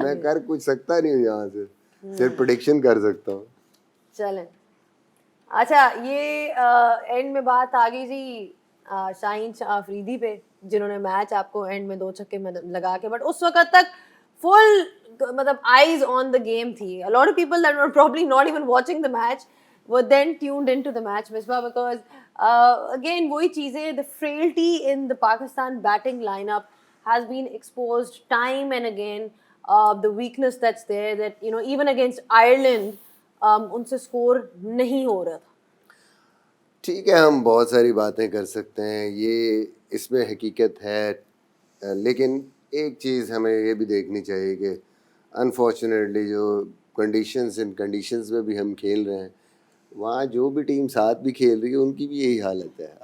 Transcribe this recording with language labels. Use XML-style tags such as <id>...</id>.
<ur>میں کر کچھ سکتا نہیں ہوں یہاں سے, صرف پریڈکشن کر سکتا ہوں. چلیں اچھا, یہ اینڈ میں بات آ گئی جی شاہین شاہ آفریدی پہ جنہوں نے میچ آپ کو اینڈ میں 2 چھکے لگا کے, بٹ اس وقت تک فل مطلب</ur> <en>eyes on the game</en> <ur>تھی.</ur> <en>A lot of people that were probably not even watching the match were then tuned into the match, Misbah, because again</en> <ur>وہی چیزیں,</ur> <en>the frailty in the Pakistan batting lineup has been exposed time and again. The weakness that's there, that you know even against Ireland</en> <ur>ان سے score نہیں ہو رہا تھا. ٹھیک ہے, ہم بہت ساری باتیں کر سکتے ہیں, یہ اس میں حقیقت ہے, لیکن ایک چیز ہمیں یہ بھی دیکھنی چاہیے کہ انفارچونیٹلی جو ان کنڈیشنز میں بھی ہم کھیل رہے ہیں, وہاں جو بھی ٹیم ساتھ بھی کھیل رہی ہے ان کی بھی یہی حالت ہے.</ur>